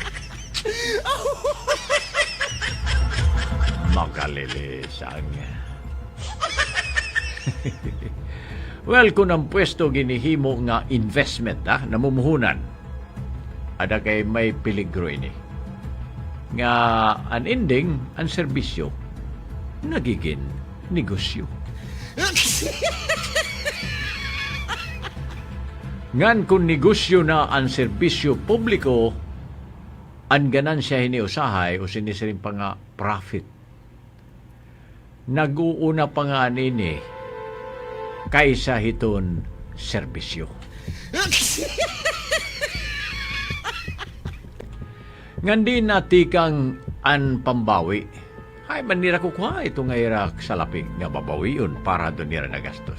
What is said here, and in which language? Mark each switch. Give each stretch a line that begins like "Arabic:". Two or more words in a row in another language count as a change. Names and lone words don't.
Waray: Makalilisang. Well, kung ang pwesto ginihimo nga investment, namumuhunan, ada kay may peligro ini. Nga an ending, ang serbisyo, nagiging negosyo. Ngan kung negosyo na ang serbisyo publiko, ang ganansya hiniusahay o sinisirin pa nga profit. Nag-uuna pa nga nini kaysa hiton serbisyo. Ngan di natikang an pambawi, ay manira ko kuha ito nga irak sa lapig nga babawiyon para doon nira nagastos.